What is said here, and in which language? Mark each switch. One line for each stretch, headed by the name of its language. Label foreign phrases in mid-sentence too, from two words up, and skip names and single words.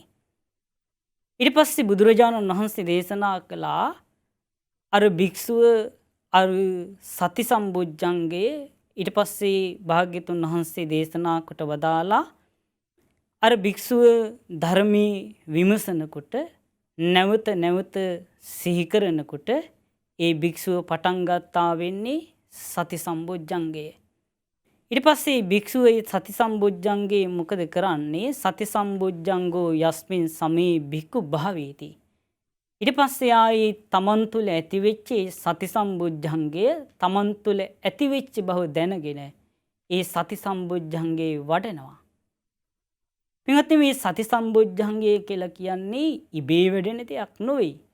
Sinhala: ඊට පස්සේ බුදුරජාණන් වහන්සේ දේශනා කළා අර භික්ෂුව අර සති සම්බොජ්ජංගයේ ඊට පස්සේ භාග්‍යතුන් වහන්සේ දේශනා කොට වදාලා අර භික්ෂුව ධර්මයේ විමසනකොට නැවත නැවත සිහි කරනකොට ඒ භික්ෂුව පටන් ගත්තා වෙන්නේ සති සම්බොජ්ජංගය. ඊට පස්සේ භික්ෂුව සති සම්බොජ්ජංගේ මොකද කරන්නේ?
Pali: සති සම්බොජ්ජංගෝ යස්මින් සමේ භික්ඛු භාවේති.
Sinhala: ඊට පස්සේ ආයේ තමන් තුළ ඇතිවෙච්ච සති සම්බොජ්ජංගය තමන් තුළ ඇතිවෙච්ච බව දැනගෙන ඒ සති සම්බොජ්ජංගේ වඩනවා. පින්වත්නි මේ සති සම්බොජ්ජංගය කියලා කියන්නේ ඉබේ වැඩෙන දෙයක් නෙවෙයි.